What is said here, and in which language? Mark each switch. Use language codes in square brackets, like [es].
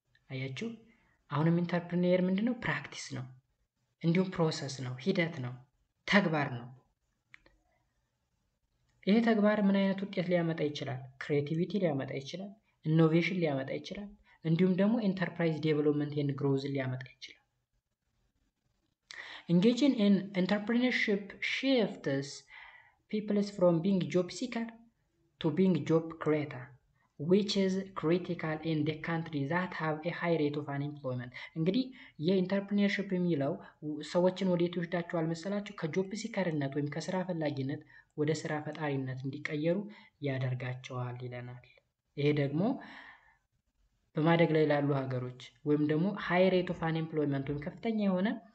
[am] አያችሁ አሁንም ኢንተርፕሪነር ምንድነው? ፕራክቲስ ነው፣ እንዲሁም ፕሮሰስ ነው፣ ሂደት ነው፣ ተግባር ነው። ይሄ ተግባር ምን አይነት ውጤት ሊያመጣ ይችላል? ክሬቲቪቲ ሊያመጣ ይችላል፣ ኢኖቬሽን ሊያመጣ ይችላል፣ እንዲሁም ደግሞ ኢንተርፕራይዝ ዴቨሎፕመንት ኤንድ ግሮዝ ሊያመጣ ይችላል። [en] Engaging in entrepreneurship shifts people from being job seeker to being job creator, which is critical in the countries that have a high rate of unemployment. [am] እንግዲህ የኢንተርፕሪነርሺፕ የሚለው ሰዎችን ወዴት ይወስዳቸዋል መሰላችሁ? ከጆብ ሲከርነት ወይም ከስራ ፈላጊነት ወደ ስራ ፈጣሪነት እንዲቀየሩ ያደርጋቸዋል ይለናል። ይሄ ደግሞ በማደግ ላይ ላሉ ሀገሮች ወይም ደግሞ [en] ሃይ ሬት ኦፍ አንኤምፕሎይመንት [am] ወይም ከፍተኛ የሆነ